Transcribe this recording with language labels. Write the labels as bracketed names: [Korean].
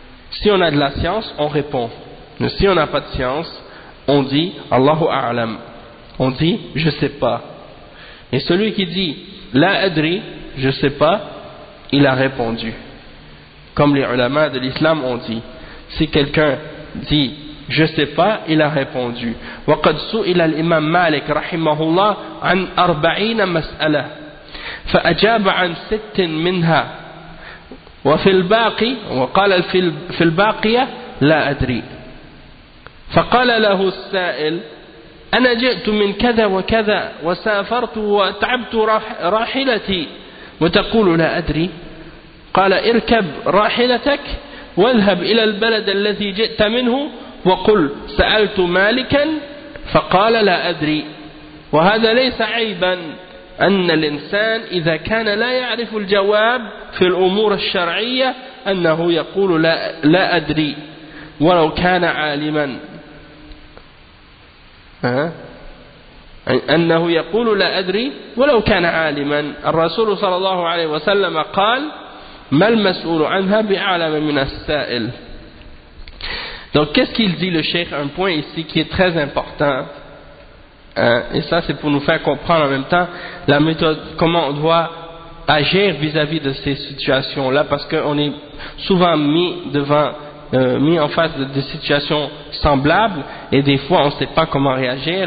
[French] Si on a de la science, on répond. Mais si on n'a pas de science, on dit « Allahu a'lam ». On dit « Je ne sais pas ». Et celui qui dit « [Arabic] La adri [French] »,« Je ne sais pas », il a répondu. Comme les ulama de l'islam ont dit. Si quelqu'un dit « Je ne sais pas », il a répondu. [Arabic] « Wa qad su'ila l'imam Malik rahimahullah an 40 mas'ala » فأجاب عن ست منها وفي الباقي وقال في الباقية لا أدري فقال له السائل أنا جئت من كذا وكذا وسافرت وتعبت راحلتي وتقول لا أدري قال اركب راحلتك واذهب إلى البلد الذي جئت منه وقل سألت مالكا فقال لا أدري وهذا ليس عيبا أن الإنسان إذا كان لا يعرف الجواب في الأمور الشرعية أنه يقول لا أدري ولو كان عالما أنه يقول لا أدري ولو كان عالما الرسول صلى الله عليه وسلم قال ما المسؤول عنها بأعلم من السائل. [French] Donc qu'est-ce qu'il dit le cheikh, un point ici qui est très important. Et ça, c'est pour nous faire comprendre en même temps la méthode, comment on doit agir vis-à-vis de ces situations-là, parce qu'on est souvent mis en face de des situations semblables, et des fois, on ne sait pas comment réagir.